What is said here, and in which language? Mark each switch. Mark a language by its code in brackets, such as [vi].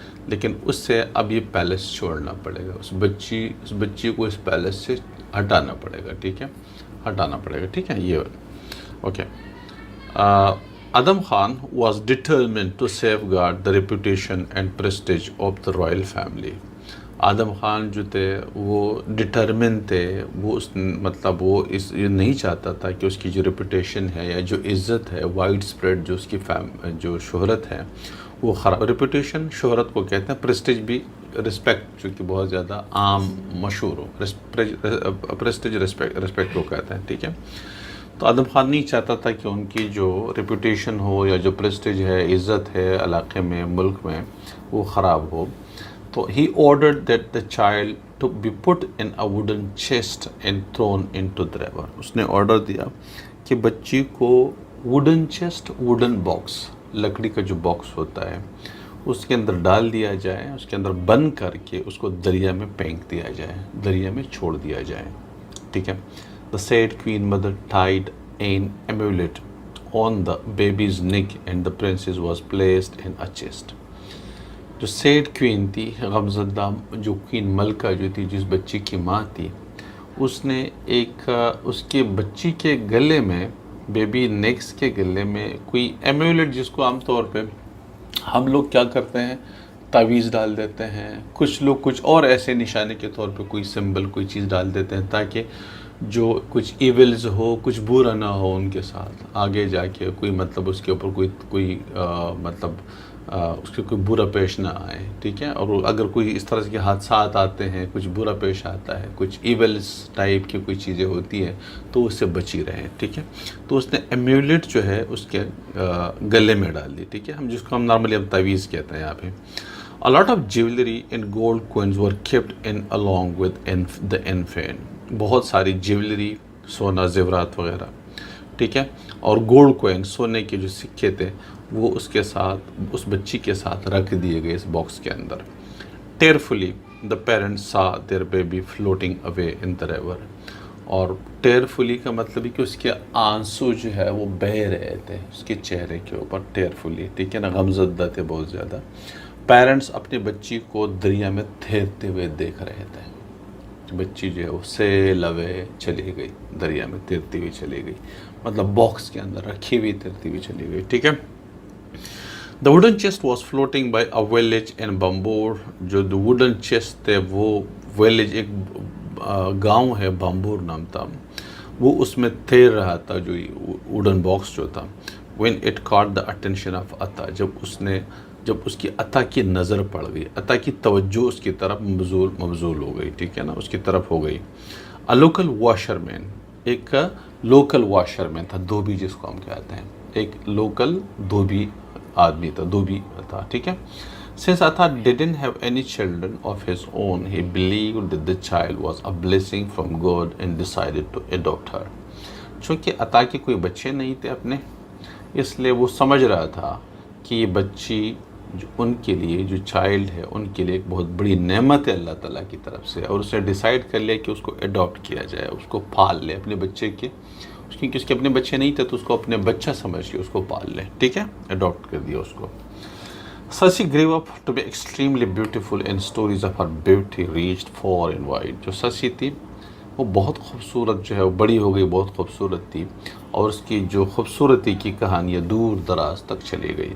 [ur] لیکن اس سے اب یہ پیلس چھوڑنا پڑے گا، اس بچی کو اس پیلس سے ہٹانا پڑے گا. ٹھیک ہے، ہٹانا پڑے گا. ٹھیک ہے، یہ okay. [en] Adam Khan was determined to safeguard the reputation and prestige of the royal family. [ur] Adam Khan جو تھے وہ ڈٹرمن تھے، وہ مطلب وہ یہ نہیں چاہتا تھا کہ اس کی جو ریپوٹیشن ہے یا جو عزت ہے، وائڈ اسپریڈ جو اس کی جو شہرت ہے وہ خراب. ریپوٹیشن شہرت کو کہتے ہیں، پریسٹیج بھی رسپیکٹ جو کہ بہت زیادہ عام مشہور ہو، پریسٹیج رسپیکٹ کو کہتے ہیں. ٹھیک ہے، تو آدم خان نہیں چاہتا تھا کہ ان کی جو ریپوٹیشن ہو یا جو پریسٹیج ہے، عزت ہے علاقے میں، ملک میں، وہ خراب ہو. تو [en] ہی ordered that the child to be put in a wooden chest and thrown into the river. [ur] اس نے آرڈر دیا کہ بچی کو ووڈن چیسٹ، ووڈن باکس، لکڑی کا جو باکس ہوتا ہے اس کے اندر ڈال دیا جائے، اس کے اندر بند کر کے اس کو دریا میں پھینک دیا جائے، دریا میں چھوڑ دیا جائے. ٹھیک ہے. [en] The said queen mother tied an amulet on the baby's neck and the princess was placed in a chest. [ur] جو سیڈ کوئین تھی، غمزدہ جو کوئین ملکہ جو تھی، جس بچی کی ماں تھی، اس نے ایک اس کے بچی کے گلے میں، بیبی نیکس کے گلے میں کوئی ایمیولیٹ، جس کو عام طور پہ ہم لوگ کیا کرتے ہیں، تعویذ ڈال دیتے ہیں، کچھ لوگ کچھ اور ایسے نشانے کے طور پہ کوئی سمبل، کوئی چیز ڈال دیتے ہیں تاکہ جو کچھ ایولز ہو، کچھ برا نہ ہو ان کے ساتھ، آگے جا کے کوئی مطلب اس کے اوپر کوئی مطلب اس کے کوئی برا پیش نہ آئے. ٹھیک ہے. اور اگر کوئی اس طرح کے حادثات آتے ہیں، کچھ برا پیش آتا ہے، کچھ ایولز ٹائپ کی کوئی چیزیں ہوتی ہیں، تو اس سے بچی رہیں. ٹھیک ہے. تو اس نے ایمیولیٹ جو ہے اس کے گلے میں ڈال دی. ٹھیک ہے. ہم جس کو ہم نارملی اب تعویذ کہتے ہیں یہاں پہ. [en] A lot of jewelry and gold coins were kept in along with the infant. [ur] بہت ساری جیولری، سونا، زیورات وغیرہ. ٹھیک ہے. اور گولڈ کوئن، سونے کے جو سکے تھے، وہ اس کے ساتھ، اس بچی کے ساتھ رکھ دیے گئے اس باکس کے اندر. [en] Tearfully the parents saw their baby floating away in the river. [ur] اور ٹیئرفلی کا مطلب ہے کہ اس کے آنسو جو ہے وہ بہہ رہے تھے اس کے چہرے کے اوپر. ٹیئرفلی، ٹھیک ہے نا، غمزدہ تھے بہت زیادہ. پیرنٹس اپنی بچی کو دریا میں تیرتے ہوئے دیکھ رہے تھے. بچی جو ہے وہ سیل اوے چلی گئی، دریا میں تیرتی ہوئی چلی گئی، مطلب باکس کے اندر رکھی ہوئی تیرتی ہوئی چلی گئی. ٹھیک ہے. [en] The wooden chest was floating by a village in Bambur. [ur] جو [en] wooden chest [ur] تھے وہ [en] village، [ur] ایک گاؤں ہے بامبور نام تھا، وہ اس میں تیر رہا تھا جو ووڈن باکس جو تھا. [en] When it caught the attention of Atta. [ur] جب اس کی عطا کی نظر پڑ گئی، عطا کی توجہ اس کی طرف مبذول ہو گئی. ٹھیک ہے نا، اس کی طرف ہو گئی. [en] A local washerman. [ur] ایک لوکل واشر مین تھا، دھوبی جس کو ہم کہتے ہیں، ایک لوکل دھوبی آدمی تھا، دھوبی تھا. ٹھیک ہے. [en] Since Atta didn't have any children of his own, he believed that the child was a blessing from God and decided to adopt her. [ur] چونکہ عطا کے کوئی بچے نہیں تھے اپنے، اس لیے وہ سمجھ رہا تھا کہ یہ بچی جو ان کے لیے، جو چائلڈ ہے، ان کے لیے ایک بہت بڑی نعمت ہے اللہ تعالیٰ کی طرف سے. اور اس نے ڈیسائیڈ کر لیا کہ اس کو اڈاپٹ کیا جائے، اس کو پال لے اپنے بچے کے، کیونکہ اس کے اپنے بچے نہیں تھے تو اس کو اپنے بچہ سمجھ کے اس کو پال لے. ٹھیک ہے. اڈاپٹ کر دیا اس کو. [en] Sasi grew up to be extremely beautiful and stories of her beauty reached far and wide. [ur] جو سسی تھی وہ بہت خوبصورت جو ہے، وہ بڑی ہو گئی، بہت خوبصورت تھی، اور اس کی جو خوبصورتی کی کہانیاں دور دراز تک چلی گئی.